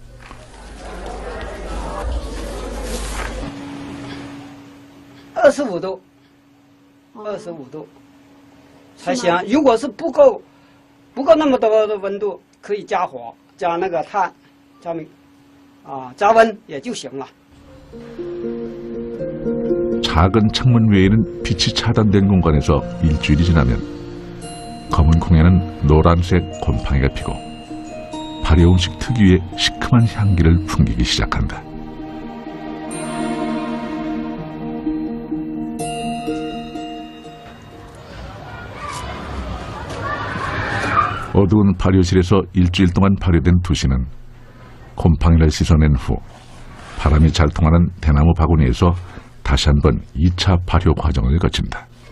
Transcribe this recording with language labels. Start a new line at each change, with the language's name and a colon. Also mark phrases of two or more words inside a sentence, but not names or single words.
Chinese: (25 度 ，25度才行。如果是不够那么多的温度，可以加火，加那个炭，加煤，加温也就行了。
Korean: 작은 창문 외에는 빛이 차단된 공간에서 일주일이 지나면 검은 콩에는 노란색 곰팡이가 피고 발효 음식 특유의 시큼한 향기를 풍기기 시작한다. 어두운 발효실에서 일주일 동안 발효된 두시는 곰팡이를 씻어낸 후 바람이 잘 통하는 대나무 바구니에서 다시 한번 2차 발효 과정을 거친다.